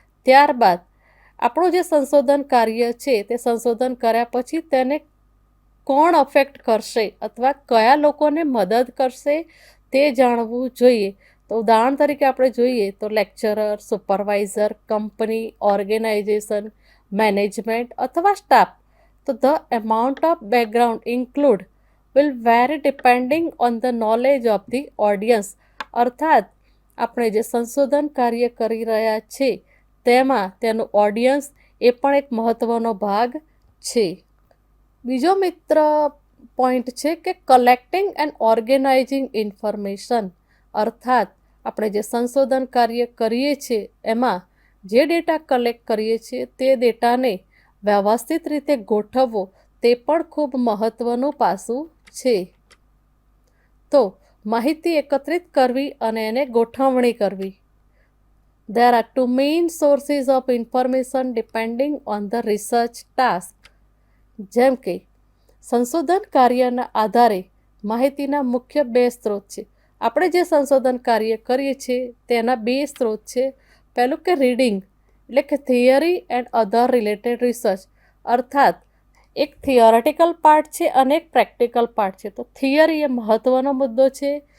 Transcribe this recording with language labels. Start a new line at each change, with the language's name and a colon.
Gujarati: ત્યારબાદ આપણું જે સંશોધન કાર્ય છે તે સંશોધન કર્યા પછી તેને કોણ અફેક્ટ કરશે અથવા કયા લોકોને મદદ કરશે તે જાણવું જોઈએ. તો ઉદાહરણ તરીકે આપણે જોઈએ તો lecturer, supervisor, company, organisation, management અથવા સ્ટાફ.
English: તો the amount of background include will vary depending on the knowledge of the audience.
Gujarati: અર્થાત આપણે જે સંશોધન કાર્ય કરી રહ્યા છે તેમાં તેનું ઓડિયન્સ એ પણ એક મહત્ત્વનો ભાગ છે. બીજો મિત્ર પોઈન્ટ છે કે
English: collecting and organizing information,
Gujarati: અર્થાત આપણે જે સંશોધન કાર્ય કરીએ છીએ એમાં જે ડેટા કલેક્ટ કરીએ છીએ તે ડેટાને વ્યવસ્થિત રીતે ગોઠવવો તે પણ ખૂબ મહત્ત્વનું પાસું છે. તો માહિતી એકત્રિત કરવી અને એને ગોઠવણી કરવી.
English: There are two main sources of information depending on the research task.
Gujarati: જેમ કે સંશોધન કાર્યના આધારે માહિતીના મુખ્ય બે સ્ત્રોત છે. આપણે જે સંશોધન કાર્ય કરીએ છીએ તેના બે સ્ત્રોત છે. પહેલું કે રીડિંગ, એટલે કે
English: theory and other related research,
Gujarati: અર્થાત એક થિયોરેટિકલ પાર્ટ છે અને એક પ્રેક્ટિકલ પાર્ટ છે. તો થિયરી એ મહત્ત્વનો મુદ્દો છે.